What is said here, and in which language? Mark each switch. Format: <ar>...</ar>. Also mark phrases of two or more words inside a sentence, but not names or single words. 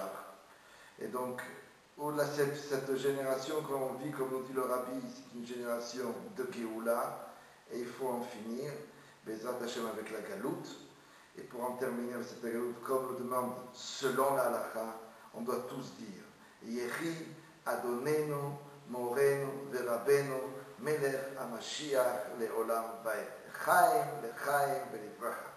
<fr>Et donc, cette génération qu'on vit, comme nous dit le Rabbi, c'est une génération de Géoula, et il faut en finir,</fr> <he>בעזרת השם</he> <fr>avec la galout. Et pour en terminer avec cette galout, comme le demande selon la halakha, on doit tous dire</fr> <he>יחי אדוננו מורנו ורבנו מלך המשיח לעולם ועד. חיים, לחיים, ולברכה.</he>